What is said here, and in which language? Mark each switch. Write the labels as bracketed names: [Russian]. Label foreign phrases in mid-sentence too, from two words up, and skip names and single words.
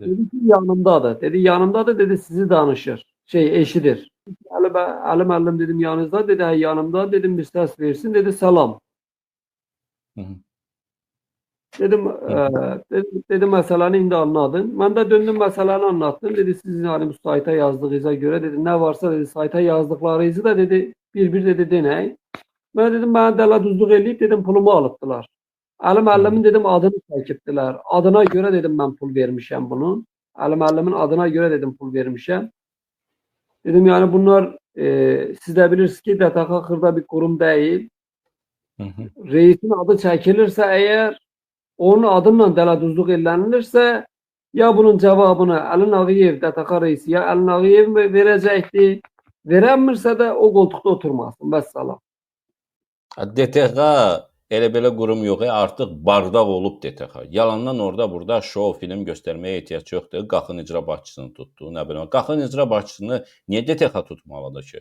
[Azerbaijani] Dedi ki yanımdadır. Dedi yanımdadır, dedi sizi danışır. Eşidir. Ali müəllim dedim yanınızda, dedi hə yanımda, dedim bir səs versin, dedi salam. Hı -hı. Dedim dedi məsələni indi anladın. Mən də döndüm məsələni anlattım. [Turkish] Dedi sizin hani bu sayta yazdığınıza göre dedi ne varsa dedi sayta yazdıklarınızı da dedi bir dedi deney. [Azerbaijani] Ben dedim bana dəladuzluq eləyib dedim pulumu alıbdılar. Ali müəllimin dedim adını çəkibdilər. Adına göre dedim mən pul vermişəm bunun. Ali müəllimin adına göre dedim pul vermişəm. Dedim yani bunlar siz de bilirsiniz ki DTX xırda bir [Turkish] kurum değil. Hı -hı. [Azerbaijani] Reisin adı çəkilirsə eğer onun adıyla dəladuzluq elənilirsə ya bunun cevabını Əlin Ağayev DTX reisi ya Əlin Ağayev mi verəcəkdi? [Turkish] Verənmirsə də o koltukta oturmasın. [Azerbaijani] Vəssalam. DTX elə belə qurum yox, artıq bardaq olub DTX. Yalandan orada burada show film göstərməyə ehtiyac yoxdur. Qaxın icra başçısını tutdu, nə bilim. Qaxın icra başçısını niyə DTX tutmalıdır ki?